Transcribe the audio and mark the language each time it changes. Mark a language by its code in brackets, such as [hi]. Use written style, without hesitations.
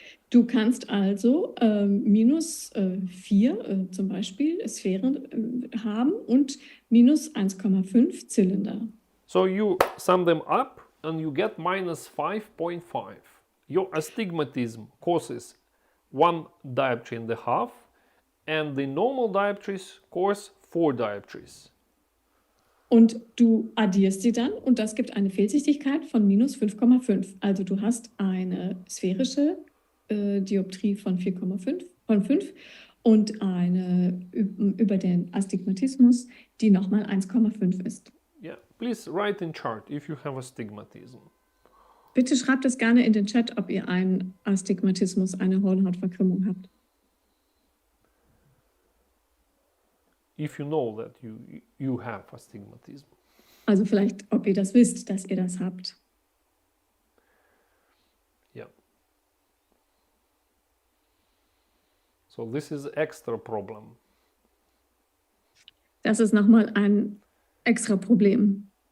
[de] Du kannst also minus 4 zum Beispiel Sphären haben und minus 1,5 Zylinder. [en] So you sum them up and you get minus 5.5. Your astigmatism causes 1 dioptry and a half, and the normal dioptries cause 4 dioptries. [de] Und du addierst sie dann und das gibt eine Fehlsichtigkeit von minus 5,5. Also du hast eine sphärische Dioptrie von 4,5 von 5 und eine über den Astigmatismus, die nochmal 1,5 ist. [en] Yeah, please write in chart if you have astigmatism. [de] Bitte schreibt es gerne in den Chat, ob ihr einen Astigmatismus, eine Hornhautverkrümmung habt. [en] If you know that you have astigmatism. [de] Also vielleicht, ob ihr das wisst, dass ihr das habt. [en] Yeah. So this is extra problem. [de] Das ist nochmal ein extra Problem.